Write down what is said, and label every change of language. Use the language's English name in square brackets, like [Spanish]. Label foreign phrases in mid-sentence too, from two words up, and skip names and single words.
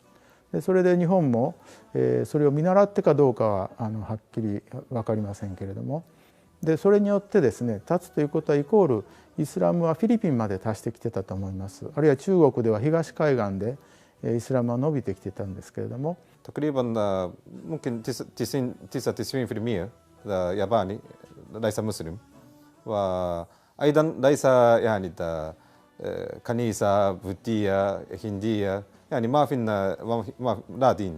[Japanese] でそれで日本も、それを見習ってかどうかははっきり分かりませんけれども、でそれによってですね、立つということはイコールイスラムはフィリピンまで達してきてたと思います。あるいは中国では東海岸でイスラムは伸びてきてたんですけれども、 [Arabic] تقريبا ممكن 99% ياباني ليس مسلم، وأيضا ليس يعني كنيسة بوذية هندية، يعني ما في لا ديني.